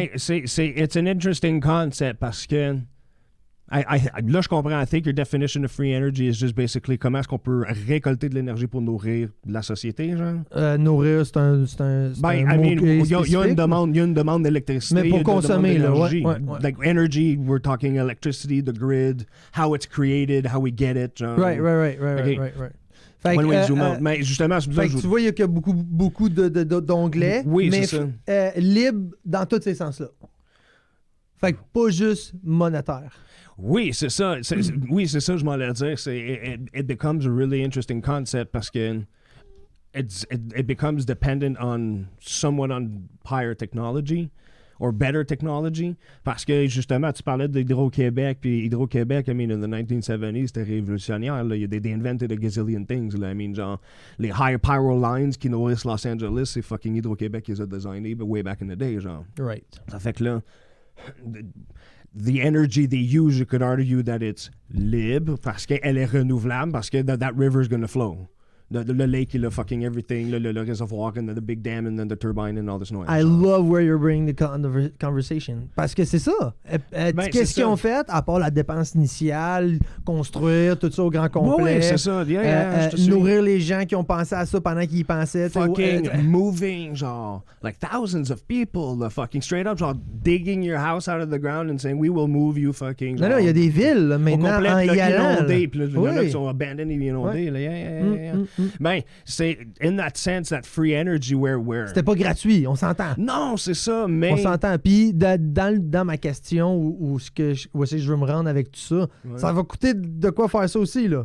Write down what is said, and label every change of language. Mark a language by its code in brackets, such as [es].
[en] it's an interesting concept [fr] parce que là, je comprends. [en] I think your definition of free energy is just basically [fr] comment est-ce qu'on peut récolter de l'énergie pour nourrir la société, genre? Nourrir, c'est un il y a une demande d'électricité. Mais pour consommer, là, ouais. [en] Like energy, we're talking electricity, the grid, how it's created, how we get it, genre. Right. [fr] Fait [en] when we zoom out. [fr] Mais justement, c'est fait que tu vois, il y a beaucoup d'onglets, mais libre dans tous ces sens-là. Fait que pas juste monétaire. Oui, c'est ça. Oui, c'est ça que je m'en allais dire. [en] It becomes a really interesting concept [fr] parce que [en] it becomes dependent on somewhat on higher technology or better technology. [fr] Parce que, justement, tu parlais d'Hydro-Québec, puis Hydro-Québec, [en] I mean, in the 1970s, [fr] c'était révolutionnaire. Là. [en] They invented a gazillion things. [fr] Là. I mean, genre, les high power lines qui nourrissent Los Angeles, c'est fucking Hydro-Québec qui les a designés, [en] but way back in the day, [fr] genre. [en] Right. [fr] Ça fait que là... [en] The energy they use, you could argue that it's [fr] libre parce qu'elle est renouvelable, parce que [en] that river is going to flow. the lake, le fucking everything, [fr] le réservoir, [en] and the big dam, and then the turbine, and all this noise. I love where you're bringing the conversation. [fr] Parce que c'est ça. Qu'est-ce qu'ils ont fait, à part la dépense initiale, construire tout ça au grand complet? Oui, c'est ça. Nourrir les gens qui ont pensé à ça pendant qu'ils y pensaient. [en] Fucking moving, genre, like thousands of people, fucking straight up, genre, digging your house out of the ground and saying, we will move you, fucking. [fr] Non, il y a des villes, là, maintenant, en y allant. Puis là, il y en a qui sont abandonnés, inondés. Ben, c'est [en] in that sense, that free energy where... [fr] C'était pas gratuit, on s'entend. Non, c'est ça, mais... On s'entend. Puis dans ma question, où est-ce que je veux me rendre avec tout ça, ça va coûter de quoi faire ça aussi, là.